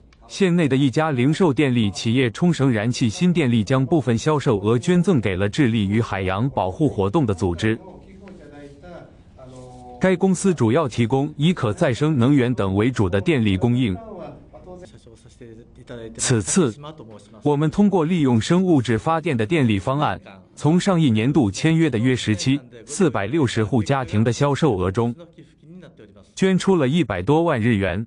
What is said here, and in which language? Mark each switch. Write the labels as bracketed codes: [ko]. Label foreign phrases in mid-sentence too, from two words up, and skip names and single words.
[zh] 县内的一家零售电力企业冲绳燃气新电力将部分销售额捐赠给了致力于海洋保護活動的組織。該公司主要提供以可再生能源等為主的電力供應。此次，我們通過利用生物質發電的電力方案，從上一年度簽約的約460戶家庭的銷售額中，捐出了100多萬日元。